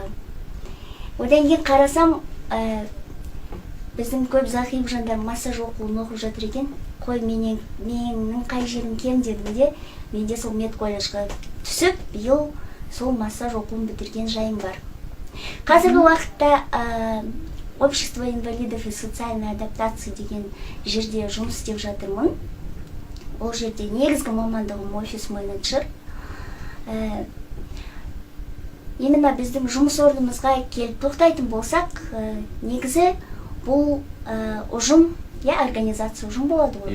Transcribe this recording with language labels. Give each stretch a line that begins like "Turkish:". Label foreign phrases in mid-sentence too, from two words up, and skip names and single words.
Kazakh: Одан кейін қарасам, біздің көп зағип жандар массаж оқуын оқып жатыр екен. Қой, менің қай жерім кем дедім де, менде сол медколледжға түсіп, биыл сол массаж оқуын бітірген жайым бар. Қазіргі уақытта
Russian: общество инвалидов и социальной адаптации
Kazakh: деген жерде жұмыс істеп жатырмын. Ол жерде негізгі мамандығым офис менеджер. Именно біздің жұмыс орнымызға келіп тоқтайтын болсақ, негізі бұл ұжым, организация ұжым болады ғой.